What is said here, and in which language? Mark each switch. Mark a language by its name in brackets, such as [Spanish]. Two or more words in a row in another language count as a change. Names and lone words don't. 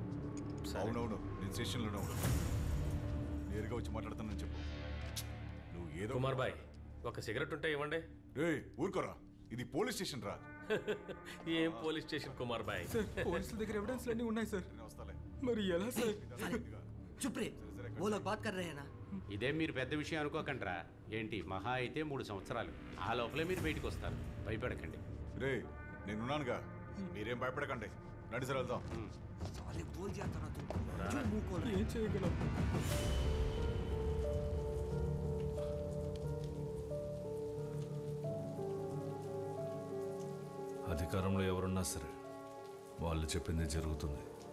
[Telugu] అవునవును, నేను స్టేషన్లోనే ఉన్నాను. నేరుగా వచ్చి మాట్లాడుతానని చెప్పు. నువ్వు ఏదో. కుమార్ బాయ్, ఒక సిగరెట్ ఉంటే ఇవ్వండి. ఊరుకోరా, ఇది [English] police station [Telugu] రా. ఏం [English] police station [Telugu] కుమార్ బాయ్? పోలీసుల దగ్గర ఎవిడెన్స్ అన్నీ ఉన్నాయి సార్. మరి ఎలా సార్? [Hindi] चुप रे, वो लोग बात कर रहे हैं ना. [Telugu] ఇదే మీరు పెద్ద విషయం అనుకోకండిరా. ఏంటి మహా అయితే 3 సంవత్సరాలు. ఆ లోపలే మీరు బయటకు వస్తారు. భయపడకండి. రే, నేనున్నానుగా, మీరేం భయపడకండి. రండి సార్, వెళ్దాం. [Hindi] साले बोल दिया था ना तुमको, क्यों मुंह खोल रहे? [Telugu] ఏం చేయగలం? అధికారంలో ఎవరున్నా సరే వాళ్ళు చెప్పింది జరుగుతుంది.